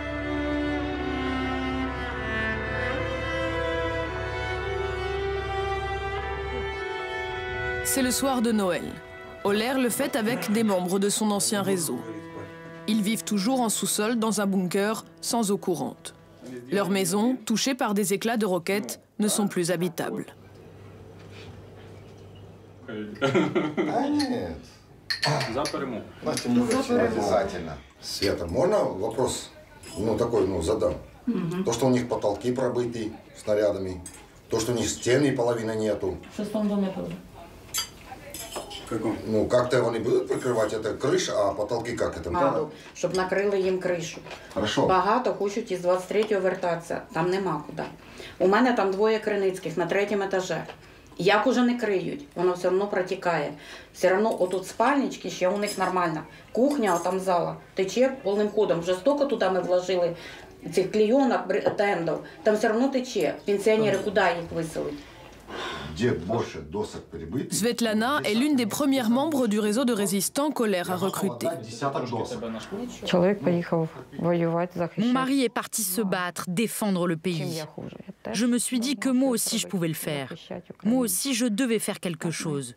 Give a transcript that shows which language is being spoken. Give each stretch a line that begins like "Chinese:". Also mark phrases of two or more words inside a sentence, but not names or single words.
French: C'est le soir de Noël. Oler le fête avec des membres de son ancien réseau. Ils vivent toujours en sous-sol dans un bunker sans eau courante. Leurs maisons, touchées par des éclats de roquettes, ne sont plus habitables.
Russian: Света, можно вопрос? ну, такой, ну, задам. То, что у них потолки пробиты снарядами, то, что у них стены половины нету. В шестом доме тоже. Ну, как-то они будут прикрывать, это крыша, а потолки как это?
Ukrainian: Щоб накрили їм кришу.
Russian: Хорошо.
Ukrainian: Багато хочуть із 23-го вертатися, там нема куди. У мене там двоє Криницьких на 3-му етажі. Як уже не криють, воно все одно протікає. Все одно отут спальнички ще у них нормально. Кухня, там зала, тече повним ходом. Вже стільки туди ми вложили цих клейонок, тендов, там все одно тече. Пенсіонери куди їх виселить?
French: Svetlana est l'une des premières membres du réseau de résistants qu'Oller a recruté. Mon mari est parti se battre, défendre le pays. Je me suis dit que moi aussi je pouvais le faire. Moi aussi je devais faire quelque chose.